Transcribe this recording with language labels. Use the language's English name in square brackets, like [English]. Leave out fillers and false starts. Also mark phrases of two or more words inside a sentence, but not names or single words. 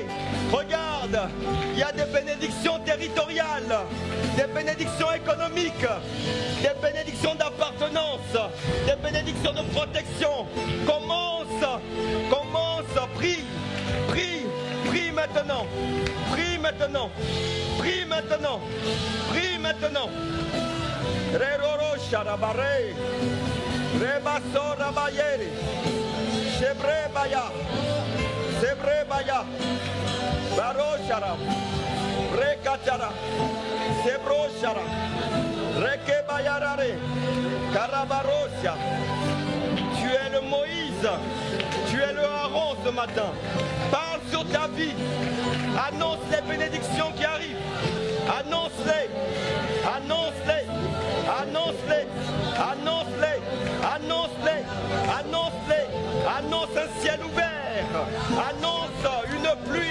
[French] Regarde, il y a des bénédictions territoriales, des bénédictions économiques, des bénédictions d'appartenance, des bénédictions de protection. Commence, prie, prie, prie maintenant, prie maintenant, prie maintenant, prie maintenant. Reroro sharabare, rebaso rabayere, shebre baya, sebre baya. Baroshara, Rekachara, Sebroshara, Rekebayarare, Karabarosia. Tu es le Moïse, tu es le Aaron ce matin. Parle sur ta vie. Annonce les bénédictions qui arrivent. Annonce-les, annonce-les, annonce-les, annonce-les, annonce-les, annonce-les, annonce un ciel ouvert, annonce une pluie.